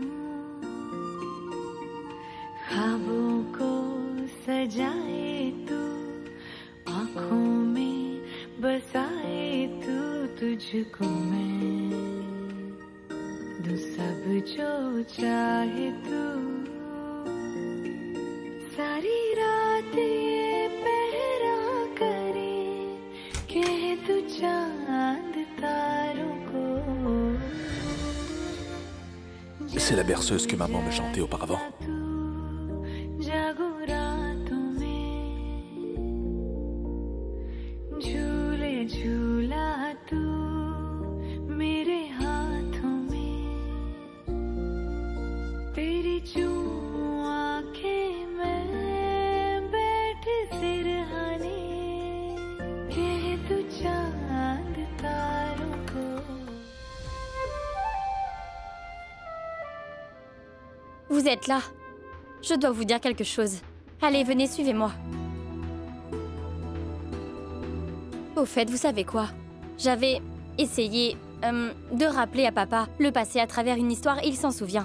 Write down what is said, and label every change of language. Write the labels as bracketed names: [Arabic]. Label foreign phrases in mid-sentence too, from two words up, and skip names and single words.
[Hindi] ख्वाबों को सजाए तू, आँखों में बसाए तू, तुझको मैं दूं सब जो चाहे तू, सारी रात ये पहरा करे कह तू चांद तारों को. [French] C'est la berceuse que maman me chantait auparavant. [Hindi] जागो रातों में झूले झूला तू मेरे हाथों में, तेरी चूम आंखें में बैठ सिरहाने कह तू चांद तारों को. [French] Vous êtes là. Je dois vous dire quelque chose. Allez, venez, suivez-moi. Au fait, vous savez quoi? J'avais essayé de rappeler à papa le passé à travers une histoire et il s'en souvient.